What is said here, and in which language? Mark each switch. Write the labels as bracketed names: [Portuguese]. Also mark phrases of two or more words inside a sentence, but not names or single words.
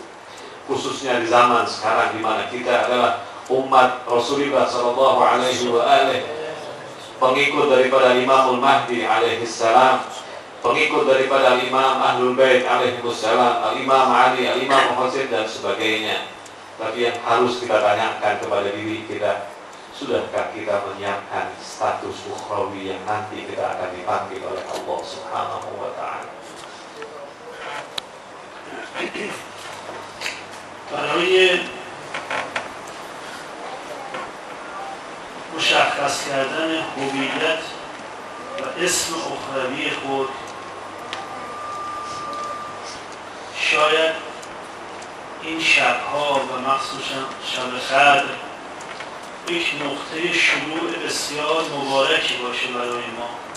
[Indonesian] Khususnya di zaman sekarang di mana kita adalah umat Rasulullah [Arabic] صلى الله عليه وسلم, [Indonesian] pengikut daripada Imamul Mahdi [Arabic] عليه السلام, [Indonesian] pengikut daripada Imam Ahlul Bait [Arabic] عليه السلام, [Indonesian] Al-Imam Ali, Al-Imam Husain dan sebagainya. Tapi yang harus kita tanyakan kepada diri kita, sudahkah kita menyiapkan status ukhrawi yang nanti kita akan dipanggil oleh Allah [Arabic] سبحانه وتعالى? [Persian] برای مشخص کردن هویت و اسم اخروی خود شاید این شبها و مخصوصا شب قدر یک نقطه شروع بسیار مبارکی باشه برای ما.